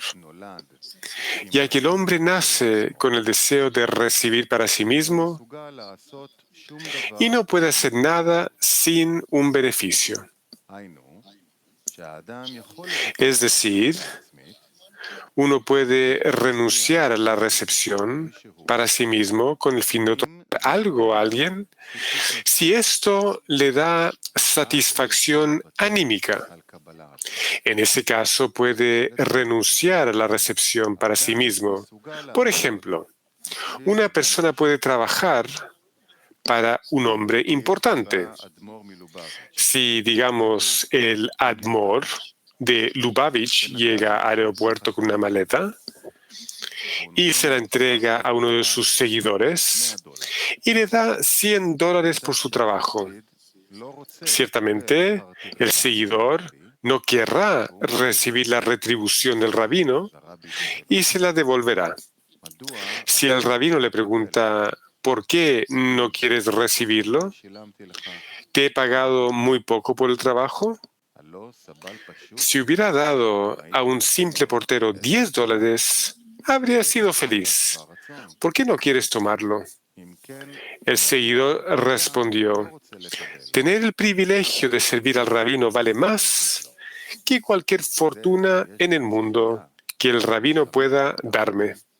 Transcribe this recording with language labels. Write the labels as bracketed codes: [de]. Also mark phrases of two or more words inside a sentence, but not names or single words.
[he] נולד [es] ya que el hombre nace con el deseo de recibir para sí mismo [he] מסוגל לעשות שום דבר, [es] y no puede hacer nada sin un beneficio. [he] היינו, שהאדם יכול לוותר [es] Es decir, [he] עצמית, [es] uno puede renunciar a la recepción para sí mismo con el fin de otorgar algo a alguien si esto le da satisfacción anímica. [he] על קבלה. [es] En ese caso puede renunciar a la recepción para sí mismo. Por ejemplo, una persona puede trabajar para un hombre importante. [he] האדמו"ר מלובביץ', [es] Si, digamos, el Admor de Lubavitch llega al aeropuerto con una maleta y se la entrega a uno de sus seguidores y le da $100 por su trabajo. [he] לא רוצה [es] Ciertamente, el seguidor no querrá recibir la retribución del rabino [he] לרבי [es] y se la devolverá. [he] מדוע [es] Si el rabino le pregunta, ¿por qué no quieres recibirlo? [he] שילמתי לך? [es] ¿Te he pagado muy poco por el trabajo? [he] הלא סבל פשוט [es] Si hubiera dado a un simple portero $10, habría sido feliz. [he] הרצון. [es] ¿Por qué no quieres tomarlo? El seguidor respondió: tener el privilegio de servir al rabino vale más que cualquier fortuna en el mundo que el rabino pueda darme.